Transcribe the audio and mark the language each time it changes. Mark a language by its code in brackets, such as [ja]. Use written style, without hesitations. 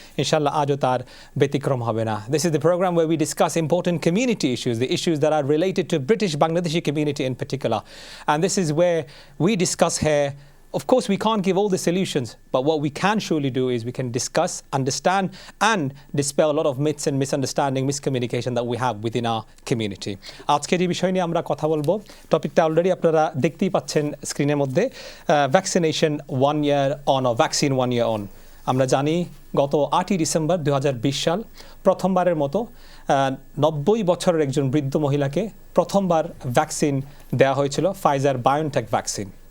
[bn] ইনশাআল্লাহ আজও তার ব্যতিক্রম হবে না। [en] This is the program where we discuss important community issues, the issues that are related to British Bangladeshi community in particular. And this is where we discuss here. Of course, we can't give all the solutions, but what we can surely do is we can discuss, understand, and dispel a lot of myths and misunderstanding, miscommunication that we have within our community. [bn] আজকের এই বিষয় নিয়ে আমরা কথা বলবো। টপিকটা already আপনারা দেখতেই পাচ্ছেন স্ক্রিনের মধ্যে, vaccination [en] 1 year on or vaccine 1 year on. [bn] আমরা জানি গত 8ই ডিসেম্বর 2020 সাল প্রথমবারের মতো 90 বছরের একজন বৃদ্ধ মহিলাকে প্রথমবার ভ্যাকসিন দেওয়া হয়েছিল, ফাইজার বায়োনটেক ভ্যাকসিন।